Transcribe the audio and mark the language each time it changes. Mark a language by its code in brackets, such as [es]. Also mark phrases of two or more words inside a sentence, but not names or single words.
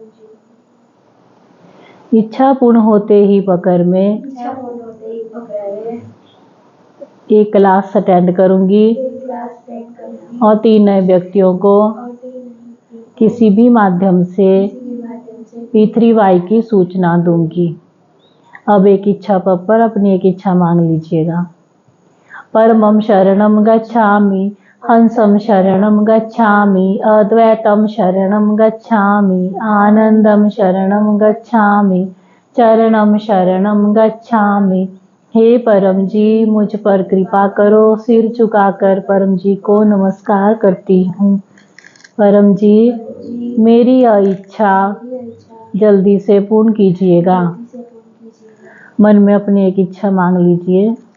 [hi] इच्छा पूर्ण होते ही पकड़ में एक क्लास अटेंड करूंगी और 3 नए व्यक्तियों को किसी भी माध्यम से P3Y की सूचना दूंगी। अब एक इच्छा पप्पर अपनी एक इच्छा मांग लीजिएगा। [sa] परमं शरणं गच्छामि, हंसं शरणं गच्छामि, अद्वैतं शरणं गच्छामि, आनंदं शरणं गच्छामि, चरणं शरणं गच्छामि। [hi] हे परम जी मुझ पर कृपा करो। सिर झुकाकर परम जी को नमस्कार करती हूँ। परम जी मेरी यह इच्छा जल्दी से पूर्ण कीजिएगा। मन में अपनी एक इच्छा मांग लीजिए।